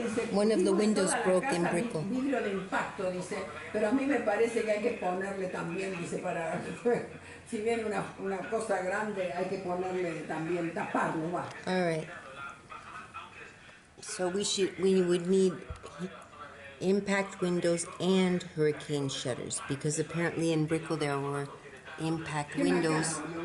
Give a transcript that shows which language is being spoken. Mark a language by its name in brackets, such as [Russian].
[English] One of the windows broke in Brickell. [Spanish] Vidrio de impacto, dice, pero a mí me parece que hay que ponerle también, dice, para si viene una cosa grande, hay que ponerle también, taparlo, va. [English] All right. So we would need impact windows and hurricane shutters, because apparently in Brickell there were impact windows.